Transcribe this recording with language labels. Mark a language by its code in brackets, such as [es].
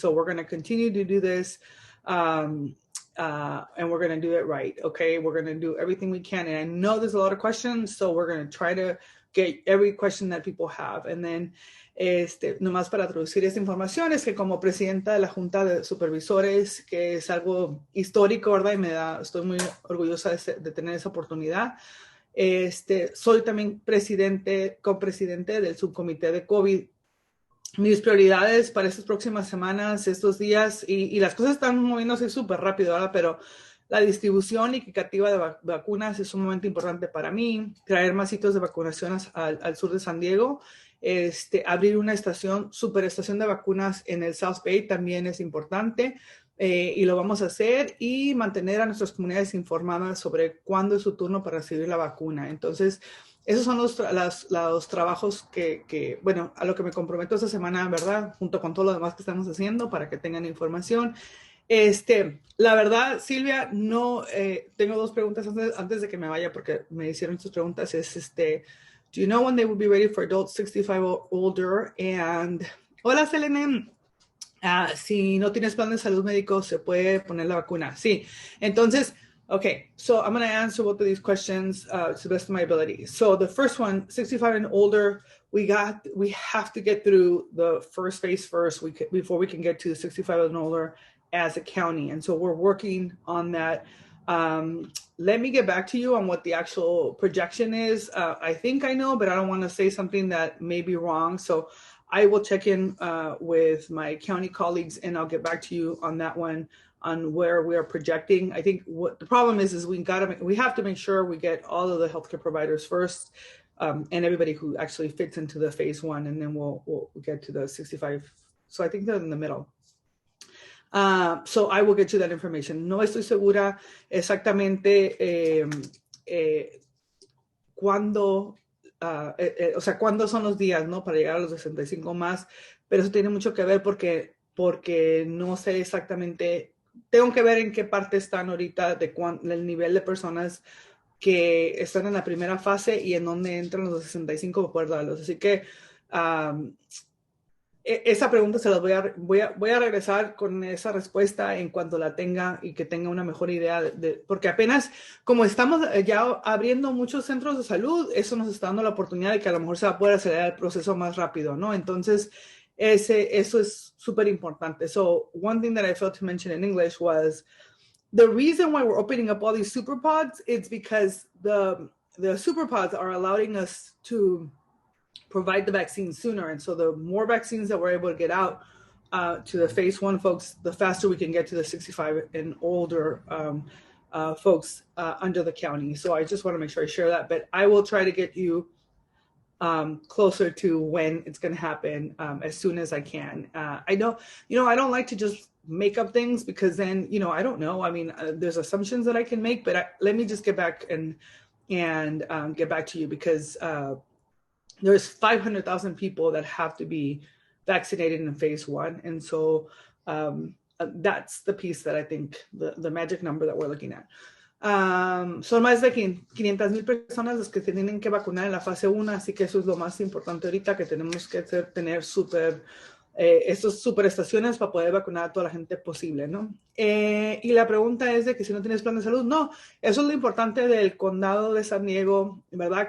[en] So we're going to continue to do this, and we're going to do it right. Okay, we're going to do everything we can. And I know there's a lot of questions, so we're going to try to get every question that people have. And then, [es] nomás para traducir esta información, es que como presidenta de la Junta de Supervisores, que es algo histórico, ¿verdad? Y estoy muy orgullosa de tener esa oportunidad. Soy también copresidente del subcomité de COVID. Mis prioridades para estas próximas semanas, estos días, y las cosas están moviéndose súper rápido, ¿verdad? Pero la distribución equitativa de vacunas es sumamente importante para mí. Traer más sitios de vacunación al sur de San Diego. Abrir una superestación de vacunas en el South Bay también es importante. Y lo vamos a hacer, y mantener a nuestras comunidades informadas sobre cuándo es su turno para recibir la vacuna. Entonces, esos son los trabajos que, bueno, a lo que me comprometo esta semana, ¿verdad? Junto con todo lo demás que estamos haciendo, para que tengan información. La verdad, Silvia, no, tengo dos preguntas antes de que me vaya, porque me hicieron estas preguntas. [en] Do you know when they will be ready for adults 65 or older? [es] And, hola, Selene. Si no tienes plan de salud médico, se puede poner la vacuna. Sí. Entonces, [en] okay, so I'm going to answer both of these questions to the best of my ability. So the first one, 65 and older, we have to get through the first phase first before we can get to 65 and older as a county. And so we're working on that. Let me get back to you on what the actual projection is. I think I know, but I don't want to say something that may be wrong. So I will check in with my county colleagues, and I'll get back to you on that one, on where we are projecting. I think what the problem is we have to make sure we get all of the healthcare providers first, and everybody who actually fits into the phase 1, and then we'll get to the 65. So I think they're in the middle. So I will get you that information. [es] No estoy segura exactamente cuándo, o sea, cuándo son los días, ¿no? Para llegar a los 65 más, pero eso tiene mucho que ver porque no sé exactamente, tengo que ver en qué parte están ahorita del nivel de personas que están en la primera fase y en dónde entran los 65 para poder darlos. Así que esa pregunta se las voy a regresar con esa respuesta en cuanto la tenga y que tenga una mejor idea porque apenas como estamos ya abriendo muchos centros de salud, eso nos está dando la oportunidad de que a lo mejor se va a poder acelerar el proceso más rápido, ¿no? Entonces, eso es súper importante. [en] So, one thing that I failed to mention in English was the reason why we're opening up all these super pods is because the super pods are allowing us to provide the vaccine sooner. And so the more vaccines that we're able to get out to the phase 1 folks, the faster we can get to the 65 and older folks under the county. So I just want to make sure I share that, but I will try to get you closer to when it's going to happen as soon as I can. I know, I don't like to just make up things because then, I don't know. I mean, there's assumptions that I can make, but let me just get back and get back to you because there's 500,000 people that have to be vaccinated in phase 1. And so that's the piece that I think the magic number that we're looking at. [es] Son más de 500,000 personas las que se tienen que vacunar en la fase 1, así que eso es lo más importante ahorita, que tenemos que tener estas superestaciones para poder vacunar a toda la gente posible, ¿no? Y la pregunta es de que si no tienes plan de salud, no, eso es lo importante del condado de San Diego, ¿verdad?